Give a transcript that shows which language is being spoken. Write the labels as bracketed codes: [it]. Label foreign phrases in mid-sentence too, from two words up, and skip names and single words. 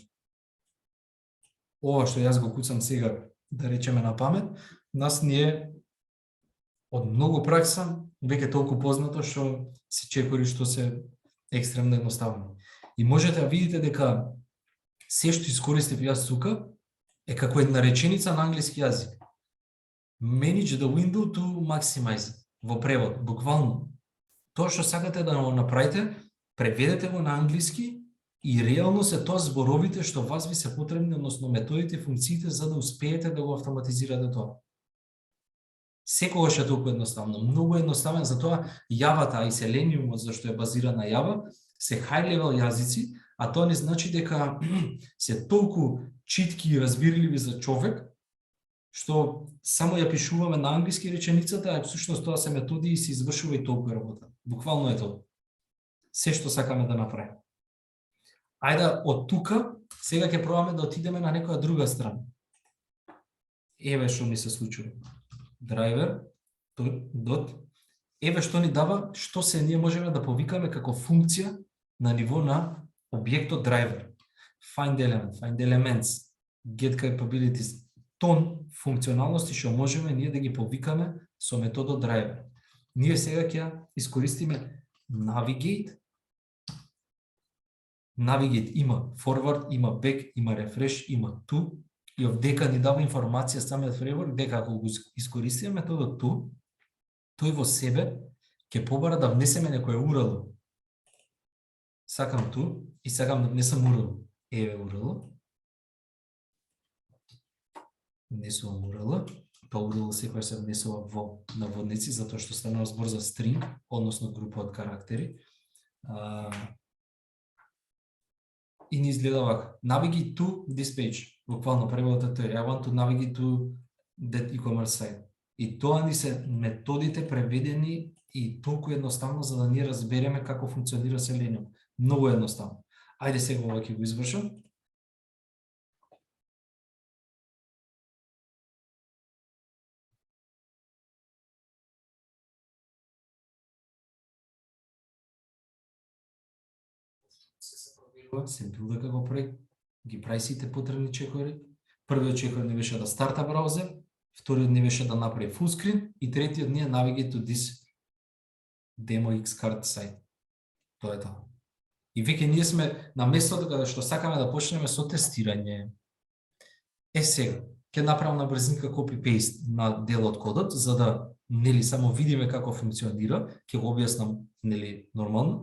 [mk] Ова што јас го куцам сега, да речеме на памет, нас ни е од многу пракса, веќе толку познато што се чекори што се екстремно едноставно. И можете да видите дека се што искористив јас тука е како една реченица на англиски јазик. [en] Manage the window to maximize. [mk] Во превод, буквално. Тоа што сакате да го направите, преведете го на англиски и реално се тоа зборовите што вас ви се потребни, односно методите и функциите за да успеете да го автоматизирате тоа. Секогаш е толку едноставно, многу едноставен, затоа Java-та и Selenium, зашто е базиран на Java, се [en] high level [mk] јазици, а тоа не значи дека се толку читки и разбирливи за човек, што само ја пишуваме на англиски реченицата, а всушност тоа се методи и се извршува и толку работа. Буквално е тоа. Се што сакаме да направиме. Ајде од тука сега ќе пробаме да отидеме на некоја друга страна. Еве што ми се случува. [en] Driver dot. [mk] Еве што ни дава, што се ние можеме да повикаме како функција на ниво на објектот driver. [en] Find element, find elements, get capabilities, [mk] тон функционалности што можеме ние да ги повикаме со методот driver. Ние сега ќе искористиме Navigate. Navigate има forward, има back, има refresh, има to, и овдека ни дава информација самиот фреймворк дека ако го искористиме методот to, тој во себе ќе побара да внесеме некој URL. Сакам to и сакам да внесам URL. Еве URL. Внесувам URL. Па URL секој се внесува во наводници, затоа што станува збор за string, односно група од карактери. И ни изгледа вака. [en] Navigate to this page. [mk] Буквално преводот е [en] I want to navigate to that e-commerce site. [mk] И тоа ни се методите преведени и толку едноставно за да ние разбереме како функционира Selenium. Многу едноставно. Ајде сега ова ќе го извршам. Се билда како проект, ги прави сите потребни чекори. Првиот чекор не беше да старта браузер, вториот не беше да направи [en] full screen [mk] и третиот не е [en] navigate to this demo Xcart site. [mk] Тоа е тоа. И веќе ние сме на местото каде што сакаме да почнеме со тестирање. Сега, ќе направам на брзинка copy-paste на дел од кодот, за да нели само видиме како функционира, ќе го објаснам нели нормално.